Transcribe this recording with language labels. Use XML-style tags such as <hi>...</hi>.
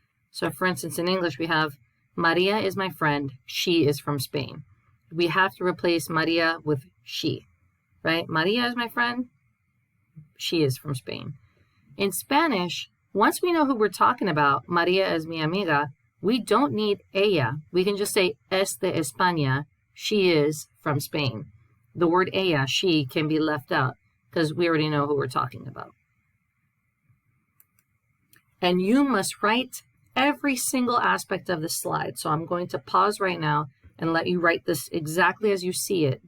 <en>So for instance, in English, we have Maria is my friend. She is from Spain. We have to replace Maria with she, right? Maria is my friend. She is from Spain. In Spanish, once we know who we're talking about,</en> <es>Maria es mi amiga,</es> <en>we don't need ella. We can just say</en> <es>es de España.</es> <en>She is from Spain. The word ella, she, can be left out because we already know who we're talking about. And you must write every single aspect of the slide. So I'm going to pause right now and let you write this exactly as you see it.</en>